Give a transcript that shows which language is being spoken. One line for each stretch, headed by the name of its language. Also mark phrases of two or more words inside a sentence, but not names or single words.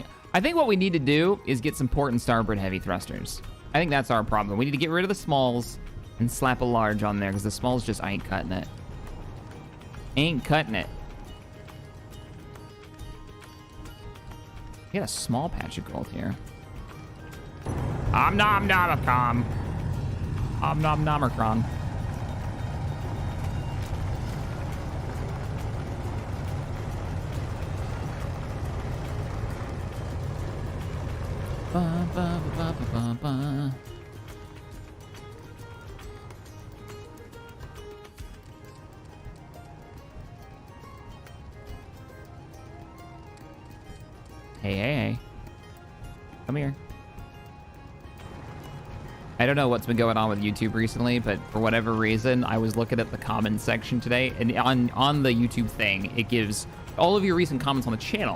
English: I think what we need to do is get some port and starboard heavy thrusters. I think that's our problem. We need to get rid of the smalls and slap a large on there because the smalls just ain't cutting it. Ain't cutting it. Get a small patch of gold here. Om nom nomicron. Om nom nomicron. Ba, ba, ba, ba, ba, ba. Hey. Come here. I don't know what's been going on with YouTube recently, but for whatever reason, I was looking at the comments section today, and on the YouTube thing, it gives all of your recent comments on the channel.